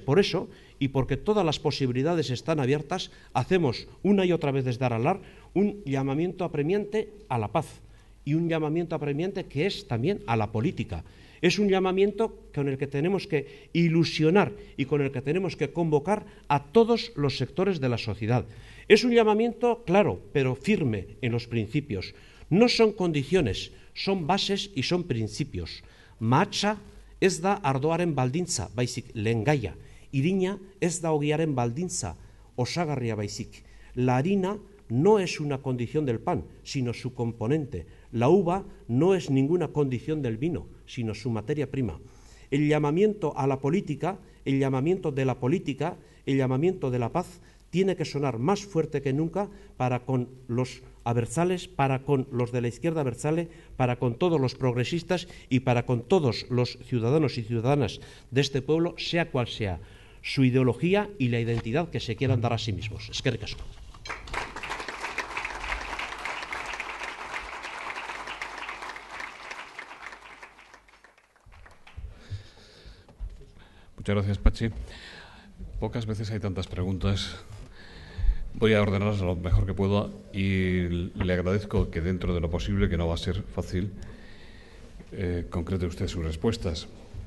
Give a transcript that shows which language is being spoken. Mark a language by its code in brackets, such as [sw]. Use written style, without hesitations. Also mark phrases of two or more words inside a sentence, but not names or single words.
[es] Por eso, y porque todas las posibilidades están abiertas, hacemos una y otra vez desde Aralar un llamamiento apremiante a la paz y un llamamiento apremiante que es también a la política. Es un llamamiento con el que tenemos que ilusionar y con el que tenemos que convocar a todos los sectores de la sociedad. Es un llamamiento claro, pero firme en los principios. No son condiciones, son bases y son principios. [eu] Mahatsa ez da ardoaren baldintza, baizik lehengaia. Irina ez da ogiaren baldintza, osagarria baizik. [es] La harina no es una condición del pan, sino su componente. La uva no es ninguna condición del vino, sino su materia prima. El llamamiento a la política, el llamamiento de la política, el llamamiento de la paz, tiene que sonar más fuerte que nunca para con los abertzales, para con los de la izquierda abertzale, para con todos los progresistas y para con todos los ciudadanos y ciudadanas de este pueblo, sea cual sea su ideología y la identidad que se quieran dar a sí mismos. [eu] Eskerrik asko. [es] Muchas gracias, Pachi. Pocas veces hay tantas preguntas. Voy a ordenarlas lo mejor que puedo y le agradezco que dentro de lo posible, que no va a ser fácil, concrete usted sus respuestas.